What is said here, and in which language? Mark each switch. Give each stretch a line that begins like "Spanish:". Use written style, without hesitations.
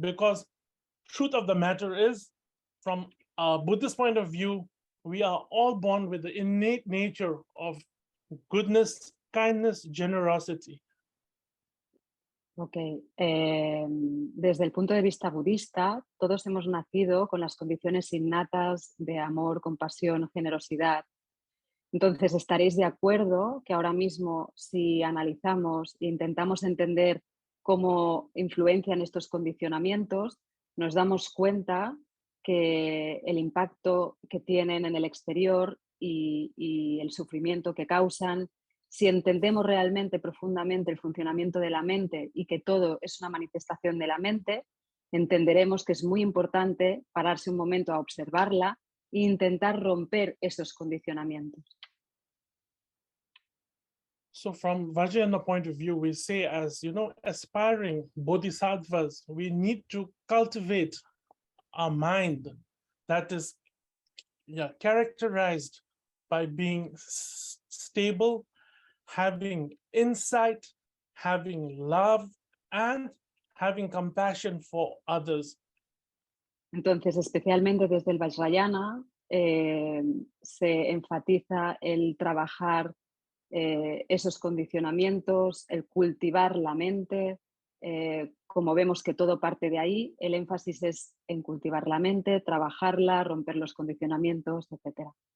English: Because truth of the matter is, from a Buddhist point of view, we are all born with the innate nature of goodness, kindness, generosity.
Spanish: Ok, desde el punto de vista budista, todos hemos nacido con las condiciones innatas de amor, compasión, generosidad. Entonces, estaréis de acuerdo que ahora mismo, si analizamos e intentamos entender cómo influencian estos condicionamientos, nos damos cuenta que el impacto que tienen en el exterior y el sufrimiento que causan, si entendemos realmente profundamente el funcionamiento de la mente y que todo es una manifestación de la mente, entenderemos que es muy importante pararse un momento a observarla e intentar romper esos condicionamientos.
English: So from Vajrayana point of view, we say, as aspiring bodhisattvas, we need to cultivate a mind that is characterized by being stable, having insight, having love, and having compassion for others.
Spanish: Entonces, especialmente desde el Vajrayana, se enfatiza el trabajar esos condicionamientos, el cultivar la mente. Como vemos que todo parte de ahí, el énfasis es en cultivar la mente, trabajarla, romper los condicionamientos, etc.